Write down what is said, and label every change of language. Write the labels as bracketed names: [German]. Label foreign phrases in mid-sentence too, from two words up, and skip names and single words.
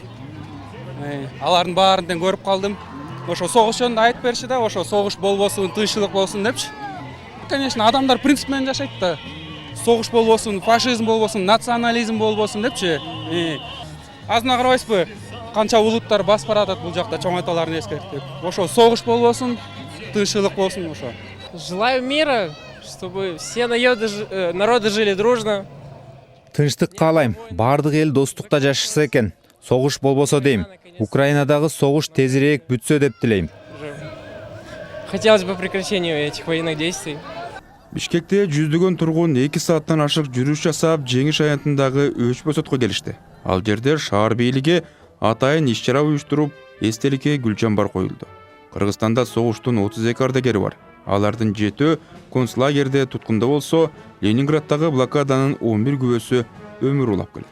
[Kyrgyz] Алардын баарынан көрүп калдым. Ошо согуш жөнүндө айтып бериши да, ошо согуш болбосун, тынччылык болсун депчи. Конечно, адамдар принцип менен жашайт да. Согуш болбосун, фашизм болбосун, национализм болбосун депчи. Азына карабайсызбы? Канча улуттар басып баратат бул жакта чоң аталарын эскертип. Ошо согуш болбосун, тынччылык болсун ошо. [Russian] Желаю мира, чтобы все народы жили дружно. [Kyrgyz] Тынчтык каалайм. Бардык эл достукта жашаса экен. Согуш болбосо дейм. Украинадагы согуш тезирээк бүтсө деп тилейм. [Russian] Хотелось бы прекращения этих военных действий. [Kyrgyz] Бишкекте жүздөгөн тургун 2 сааттан ашык жүрүш жасап, жеңиш аянтындагы өчпө сотко келишти. Ал жерде шаар бийлиги атайын иш-чара уюштуруп, эстеликке гүл чамбар коюлду. Кыргызстанда согуштун 32 ардагери бар. Алардын 7 концлагерде туткунда болсо, Ленинграддагы блокаданын 11 күбөсү өмүр улап келет.